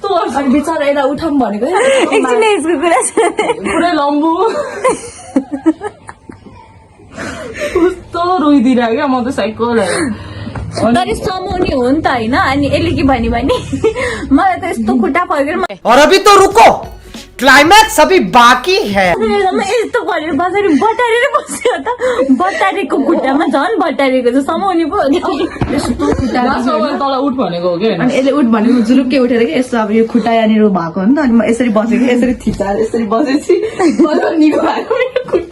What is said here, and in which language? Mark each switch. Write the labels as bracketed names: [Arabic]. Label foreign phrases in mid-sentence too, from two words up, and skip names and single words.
[Nepali] अनि बिचरा यसलाई उठाउँ भनेको एकछिन यसको कुरा छ पुरै लम्बु कस्तो रोइदिरहेको क्या म त साइकल तर समाउने हो नि त होइन अनि यसले के भन्यो भने मलाई त यस्तो खुट्टा फर्केर [Hindi] और अभी तो रुको क्लाइमैक्स अभी बाकी है [Nepali] यस्तो गरेर बजारे बटारेर बस्यो त बटारेको खुट्टामा झन् बटारेको छ समाउने पो हो नि यस्तो खुट्टा तल उठ भनेको हो कि अनि यसले उठ भनेको जुलुक्कै उठेर कि यस्तो अब यो खुट्टा यहाँनिर भएको हो नि त अनि म यसरी बसेको यसरी थिचाएर यसरी बसेपछि निको भएको मेरो खुट्टा